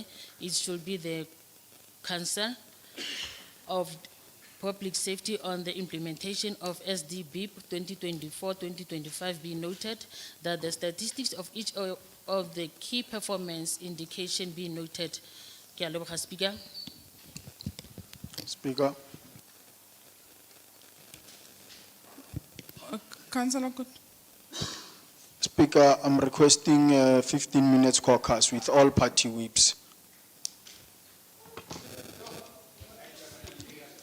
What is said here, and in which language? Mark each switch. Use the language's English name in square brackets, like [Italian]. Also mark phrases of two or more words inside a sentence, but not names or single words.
[English] It should be the Council of Public Safety on the implementation of SDB 2024-2025 be noted, that the statistics of each of the key performance indication be noted. [Tswana] Ke a leboga, [English] Speaker. Speaker. Councillor Khunou. Speaker, I'm requesting 15 minutes caucus with all party whips.